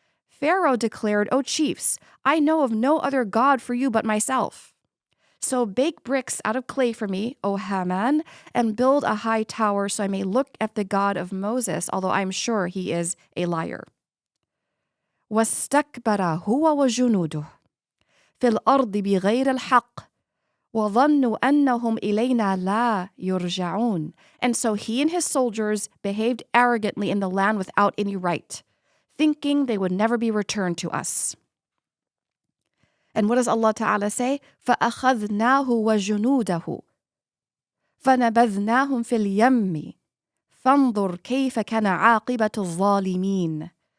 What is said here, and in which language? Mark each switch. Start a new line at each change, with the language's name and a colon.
English: Pharaoh declared, O chiefs, I know of no other God for you but myself. So bake bricks out of clay for me, O Hāmān, and build a high tower so I may look at the God of Moses, although I am sure he is a liar.
Arabic: واستكبر هو وجنوده في الأرض بغير الحق وظنوا أنهم إلينا لا يرجعون.
English: And so he and his soldiers behaved arrogantly in the land without any right, thinking they would never be returned to us. And what does Allah Ta'ala say?
Arabic: فَأَخَذْنَاهُ وَجُنُودَهُ فَنَبَذْنَاهُمْ فِي الْيَمِّ فَانظُرْ كَيْفَ كَانَ عَاقِبَةُ الظَّالِمِينَ.